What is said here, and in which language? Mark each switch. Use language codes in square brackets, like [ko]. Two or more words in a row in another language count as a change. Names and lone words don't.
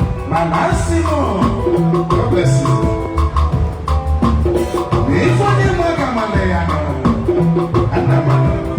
[ig] Mana a sị m, [en] God bless you. [ig] Na ife onye nwe aka mama ya nọ, ana m anọ.